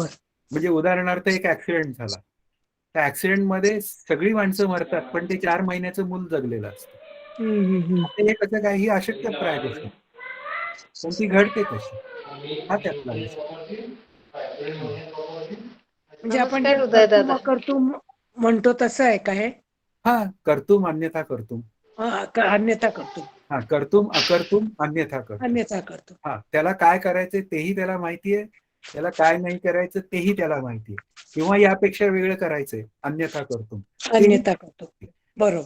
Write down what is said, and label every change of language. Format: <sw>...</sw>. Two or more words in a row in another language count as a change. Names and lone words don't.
<mr>म्हणजे उदाहरणार्थ एक ऍक्सिडेंट झाला, त्या ऍक्सिडेंट मध्ये सगळी माणसं मरतात पण ते 4 महिन्याचं मूल जगलेलं असतं. हे कसं काय, ही अशक्यप्राय गोष्ट पण ती घडते तशी. हा त्यातला विषय. म्हणजे आपण नमस्कार उदय दादा. कर्तुम म्हणतो तसं आहे का हे? हा,</mr> <sa>कर्तुम अन्यथा कर्तुम.</sa> <mr>अन्यथा करतो. हा,</mr> <sa>कर्तुम अकर्तुम अन्यथा कर्तुम.</sa> <mr>अन्यथा करतो. हा, त्याला काय करायचं तेही त्याला माहितीये, त्याला काय नाही करायचं तेही त्याला माहितीये, किंवा यापेक्षा वेगळं करायचंय</mr> <sa>अन्यथा कर्तुम.</sa> <mr>अन्यथा करतो. बरोबर.</mr>